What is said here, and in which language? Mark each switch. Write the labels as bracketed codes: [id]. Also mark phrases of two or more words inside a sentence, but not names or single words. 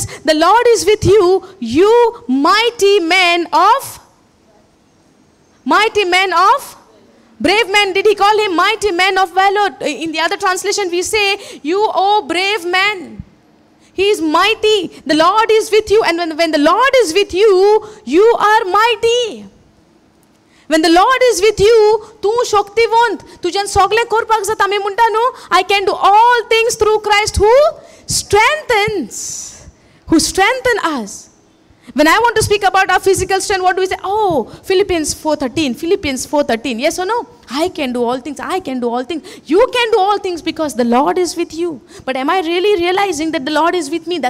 [en] The Lord is with you, you mighty men of brave men. Did He call him mighty men of valor? In the other translation we say, you, oh brave man. He is mighty. The Lord is with you. And when the Lord is with you, you are mighty. When the Lord is with you, [kok] tu shaktivant. Tujan sogle korpak zata ame munta no. [en] I can do all things through Christ who strengthens us. When I want to speak about our physical strength, what do we say? Oh, Philippians 4:13. Yes or no? I can do all things. I can do all things. You can do all things because the Lord is with you. But am I really realizing that the Lord is with me?